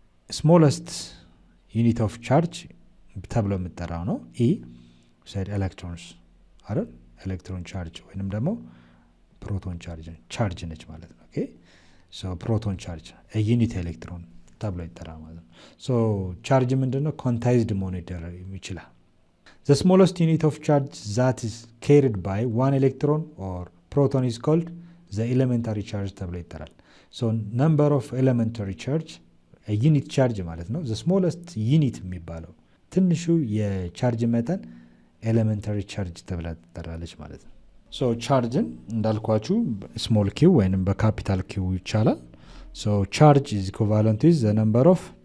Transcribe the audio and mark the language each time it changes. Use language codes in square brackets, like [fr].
[en] smallest unit of charge [am] ተብሎ የምጠራው ነው። [en] e said electrons [am] አይደል? ኤሌክትሮን ቻርጅ ወይንም ደግሞ ፕሮቶን ቻርጅ ነች ማለት ነው። ኦኬ ሶ ፕሮቶን ቻርጅ [en] a unit electron [am] ተብሎ ይጠራል ማለት ነው። ሶ ቻርጅ ምንድነው? ኮንታይዝድ መሆን ይችላል። [en] the smallest unit of charge that is carried by one electron or proton is called the elementary charge [am] ተብሎ ይጠራል። [en] so number of elementary charge a unit charge [am] ማለት ነው። [en] the smallest unit [am] የሚባለው ትንሹ የቻርጅ መጠን ኤሌመንታሪ ቻርጅ ተብላ ትጠራለች ማለት ነው። ሶ ቻርጅን እንዳልኳችሁ ስሞል ኪው ወይንም በካፒታል ኪው ይቻላል። ሶ ቻርጅ [en] is equivalent to the number of